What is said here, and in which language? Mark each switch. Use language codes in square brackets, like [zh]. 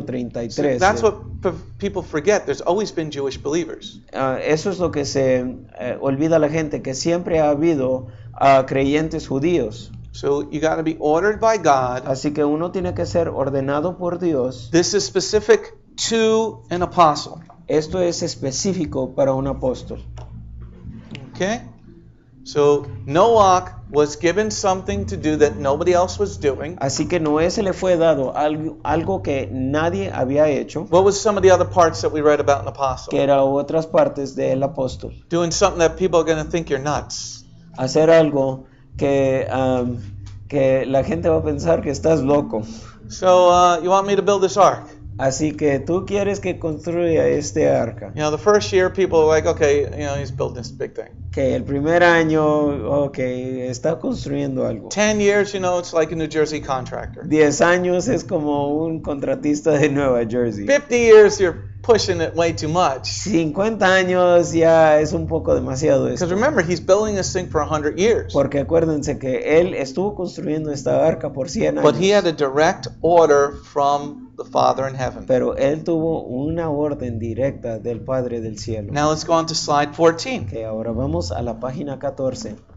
[en] So [es] 33. [en] that's what people forget. There's always been Jewish believers. [es] Eso es lo que se olvida la gente, que siempre ha habido creyentes judíos. [en] So you got to be ordered by God. [es] Así que uno tiene que ser ordenado por Dios. [en] This is specific to an apostle. [es] Esto es específico para un apóstol. [en] Okay? So Noah was given something to do that nobody else was doing. [es] Así que Noé se le fue dado algo que nadie había hecho, [en] What was some of the other parts that we read about an apostle? [es] que era otras partes del apóstol. [en] Doing something that people are going to think you're nuts. [es] Hacer algo que la gente va a pensar que estás loco. [en] So you want me to build this ark? [es] Así que tú quieres que construya este arca. [en] You know, the first year people were like, okay, you know, he's building this big thing. [es] Que el primer año, está construyendo algo. [en] 10 years, you know, it's like a New Jersey contractor. [es] 10 años es como un contratista de Nueva Jersey. [en] 50 years, you're pushing it way too much. [es] 50 años ya es un poco demasiado [en] Because [es] esto. [en] remember, he's building this thing for 100 years. [es] Porque acuérdense que él estuvo construyendo esta arca por 100 [en] But he had [es] años. [en] a direct order from the Father in heaven. [es] Pero él tuvo una orden directa del Padre del cielo. [en] Now let's go on to slide 14. [es] Que ahora vamos a la página 14.